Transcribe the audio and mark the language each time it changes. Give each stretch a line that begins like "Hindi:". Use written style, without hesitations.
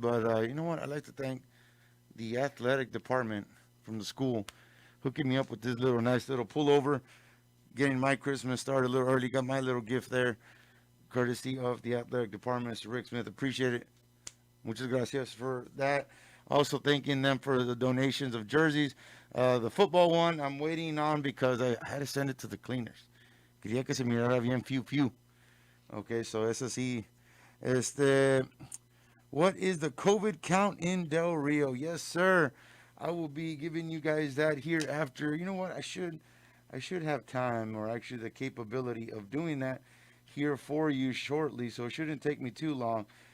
English: But you know what? I'd like to thank the athletic department from the school hooking me up with this nice little pullover, getting my Christmas started a little early. Got my little gift there, courtesy of the athletic department, Mr. Rick Smith. Appreciate it.
Spanish: Muchas gracias
English: for that. Also thanking them for the donations of jerseys. The football one I'm waiting on because I had to send it to the cleaners.
Spanish: Quería que se mirara bien fiu fiu.
English: Okay, so
Spanish: eso sí.
English: What is the COVID count in Del Rio? Yes, sir. I will be giving you guys that here after. You know what? I should have time, or actually the capability of doing that here for you shortly, so it shouldn't take me too long.